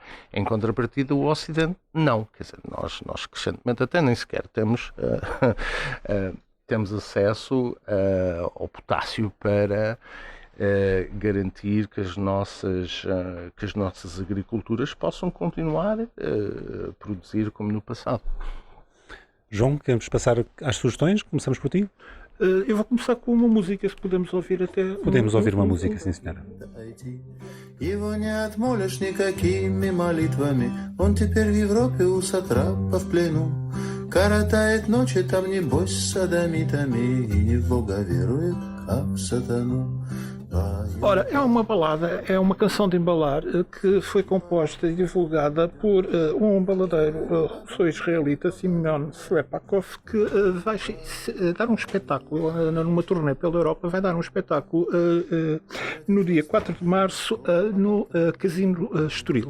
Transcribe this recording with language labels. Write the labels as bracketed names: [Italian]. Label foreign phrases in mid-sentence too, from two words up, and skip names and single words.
[Portuguese] Em contrapartida, o Ocidente não. Quer dizer, nós crescentemente até nem sequer temos acesso ao potássio para garantir que as nossas agriculturas possam continuar a produzir como no passado. João, queremos passar às sugestões? Começamos por ti? Eu vou começar com uma música, se podemos ouvir até... Podemos ouvir uma música, sim senhora. [Russian] Его не отмолишь никакими молитвами, он теперь в Европе у сатрапа в плену. Коротает ночи там, небось, с содомитами, и не в Бога верует, а в сатану. [Portuguese] Ora, é uma balada, é uma canção de embalar que foi composta e divulgada por um baladeiro russo-israelita, Simeon Slepakov, que vai dar um espetáculo numa turnê pela Europa, vai dar um espetáculo no dia 4 de março no Casino Estoril.